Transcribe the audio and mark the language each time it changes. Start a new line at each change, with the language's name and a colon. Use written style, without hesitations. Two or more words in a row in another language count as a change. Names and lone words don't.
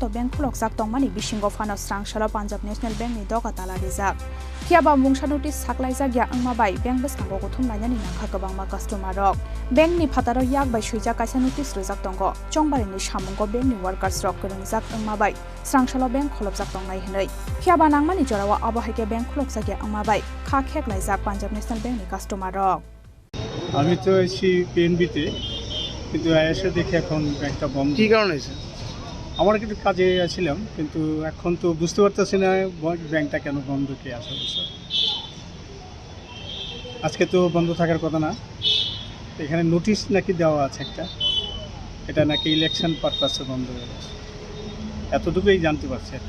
Kok Borok: बैंक खुलकजाक तंगमानि बिसिंगो फानो स्रांसालो पान्जाब नेशनल बैंक नि दगताला रिजाक फियाबा मुंसानुति साख्लाय जागिया अंमाबाय बैंक बसकांगो उथुमलायनानि नांखा गोबांमा कास्टमार बैंक नि फातारो याक बाय सुइजा कायसा नोटिस रोजाक दंगो चंबारिनि सामुंगो बैंक नि वर्कार्स रक गोरोंजाक अंमाबाय स्रांसालो बैंक खुलबजाक दंनाय हनै फियाबा नांमानि जरावा आबो हाइके बैंक खुलकजागिया अंमाबाय खा खेकलायजाक पान्जाब ন্যাশনাল ব্যাংক কাস্টমার
Bangla: আমি তো এসি পিএনবিতে কিন্তু এসে দেখি এখন ব্যাংকটা বন্ধ কি কারণে হয়েছে আমার কিন্তু কাজে ছিলাম কিন্তু এখন তো বুঝতে পারতেছি না ব্যাংকটা কেন বন্ধ কে আসলে স্যার আজকে তো বন্ধ থাকার কথা না এখানে নোটিশ নাকি দেওয়া আছে একটা এটা নাকি ইলেকশন পারপাসে বন্ধ হয়ে গেছে এতটুকুই জানতে পারছি আর